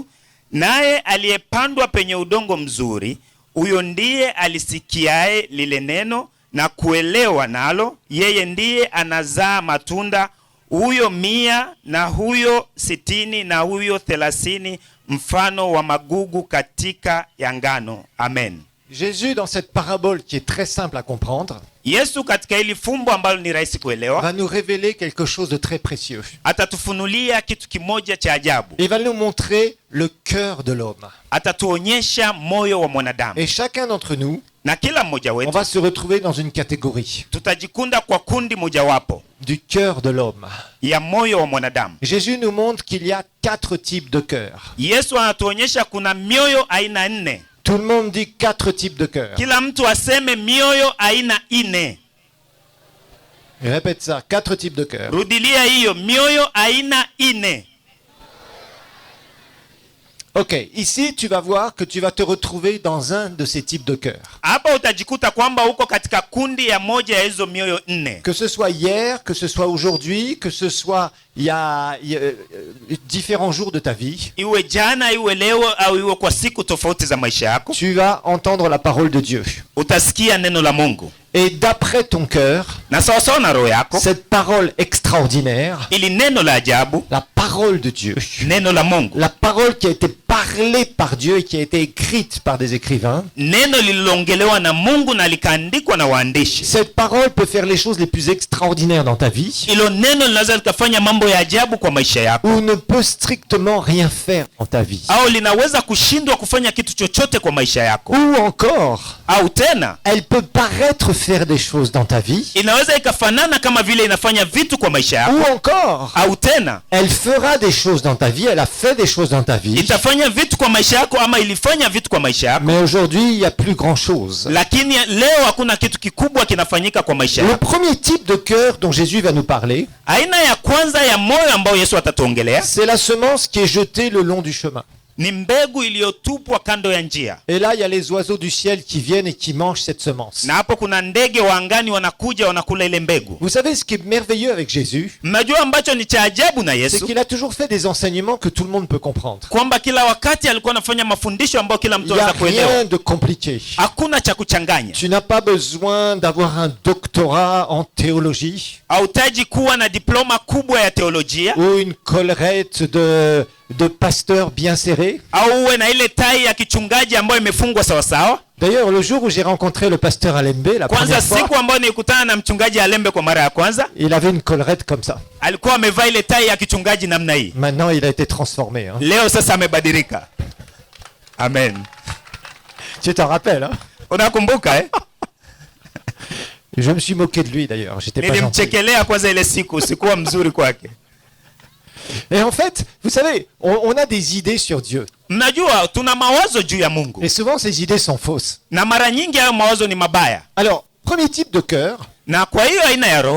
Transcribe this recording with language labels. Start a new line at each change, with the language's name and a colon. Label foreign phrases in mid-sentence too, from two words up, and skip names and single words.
Swahili: Naye aliyepandwa penye udongo mzuri, huyo ndiye alisikiaye lile neno na kuelewa nalo, yeye ndiye anazaa matunda, huyo 100 na huyo 60 na huyo 30, mfano wa magugu katika ya ngano. Amen.
French: Jésus, dans cette parabole qui est très simple à comprendre,
Swahili: Yesu katika hili fumbo ambalo ni rahisi kuelewa,
French: va nous révéler quelque chose de très précieux.
Swahili: atatufunulia kitu kimoja cha ajabu.
French: Il va nous montrer le cœur de l'homme.
Swahili: Atatuonyesha moyo wa mwanadamu.
French: Et chacun d'entre nous,
Swahili: Na kila mmoja
French: on
Swahili: wetu
French: va se retrouver dans une catégorie
Swahili: tutajikunda kwa kundi mojawapo
French: du cœur de l'homme.
Swahili: ya moyo wa mwanadamu.
French: Jésus nous montre qu'il y a 4 types de cœur.
Swahili: Yesu anatuonyesha kuna mioyo aina 4.
French: Tout le monde dit 4 types de cœur.
Swahili: Kila mtu aseme mioyo aina 4.
French: Répète ça, 4 types de cœur.
Swahili: Rudilia hiyo, mioyo aina 4.
French: Ok, ici tu vas voir que tu vas te retrouver dans un de ces types de cœur.
Swahili: Hapa utajikuta kwamba uko katika kundi ya moja ya hizo mioyo 4.
French: Que ce soit hier, que ce soit aujourd'hui, que ce soit il y a différents jours de ta vie,
Swahili: Iwe jana, iwe leo, au iwe kwa siku tofauti za maisha yako,
French: tu vas entendre la parole de Dieu.
Swahili: utasikia neno la Mungu.
French: Et d'après ton cœur,
Swahili: Na sawa sawa na roho yako,
French: cette parole extraordinaire,
Swahili: ili neno la ajabu,
French: la parole de Dieu,
Swahili: neno la Mungu,
French: la parole qui a été parlée par Dieu et qui a été écrite par des écrivains,
Swahili: neno lililoongelewa na Mungu na likaandikwa na waandishi.
French: cette parole peut faire les choses les plus extraordinaires dans ta vie
Swahili: Ilo neno linaweza likafanya mambo ya ajabu kwa maisha yako,
French: ou ne peut strictement rien faire dans ta vie.
Swahili: au linaweza kushindwa kufanya kitu chochote kwa maisha yako,
French: Ou encore,
Swahili: au tena
French: elle peut paraître faire des choses dans ta vie,
Swahili: inaweza ikafanana kama vile inafanya vitu kwa maisha
French: ou
Swahili: yako,
French: encore,
Swahili: au tena
French: elle fera des choses dans ta vie, elle a fait des choses dans ta vie,
Swahili: itafanya vitu kwa maisha yako ama ilifanya vitu kwa maisha yako,
French: mais aujourd'hui, il n'y a plus grand-chose.
Swahili: lakini leo hakuna kitu kikubwa kinafanyika kwa maisha
French: Le
Swahili: yako.
French: premier type de cœur dont Jésus va nous parler,
Swahili: Aina ya kwanza ya moyo ambao Yesu atatuongelea
French: c'est la semence qui est jetée le long du chemin.
Swahili: ni mbegu iliyotupwa kando ya njia,
French: Et là, il y a les oiseaux du ciel qui viennent et qui mangent cette semence.
Swahili: na hapo kuna ndege wa angani wanakuja wanakula ile mbegu.
French: Vous savez ce qui est merveilleux avec Jésus,
Swahili: Mnajua ambacho ni cha ajabu na
French: c'est
Swahili: Yesu,
French: qu'il a toujours fait des enseignements que tout le monde peut comprendre.
Swahili: kwamba kila wakati alikuwa anafanya mafundisho ambayo kila
French: Il
Swahili: mtu
French: n'y a
Swahili: anaweza kuelewa.
French: rien de compliqué.
Swahili: Hakuna cha kuchanganya.
French: Tu n'as pas besoin d'avoir un doctorat en théologie
Swahili: Hautaji kuwa na diploma kubwa ya teolojia
French: ou une collerette de pasteur bien serrée.
Swahili: au uwe na ile tai ya kichungaji ambayo imefungwa sawasawa.
French: D'ailleurs, le jour où j'ai rencontré le pasteur Alembe, la
Swahili: Kwanza
French: première fois,
Swahili: siku ambayo nilikutana na mchungaji Alembe kwa mara ya kwanza,
French: il avait une collerette comme ça.
Swahili: alikuwa amevaa ile tai ya kichungaji namna hii.
French: Maintenant, il a été transformé. Hein.
Swahili: Leo sasa amebadilika. Amen.
French: Tu t'en rappelles, hein?
Swahili: Unakumbuka eh?
French: Je me suis moqué de lui d'ailleurs, j'étais pas gentil.
Swahili: Nilimchekelea kwanza ile siku, sikuwa mzuri kwake.
French: Et en fait, vous savez, on a des idées sur Dieu.
Swahili: Mnajua tuna mawazo juu ya Mungu,
French: Et souvent, ces idées sont fausses.
Swahili: na mara nyingi hayo mawazo ni mabaya.
French: Alors, premier type de cœur,
Swahili: Na kwa hiyo aina ya roho,